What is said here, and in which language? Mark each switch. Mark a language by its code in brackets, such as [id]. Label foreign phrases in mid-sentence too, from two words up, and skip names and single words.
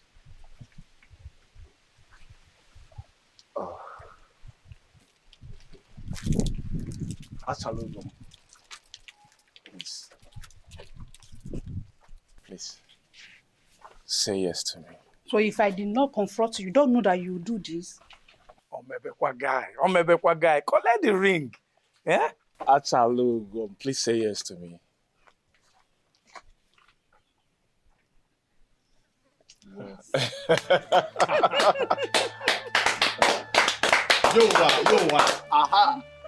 [en] Absolutely. Please, say yes to me. So if I did not confront you, you don't know that you do this? Omebekwa guy, collect the ring. Yeah? Achalugo, please say yes to me. Yes. Aha.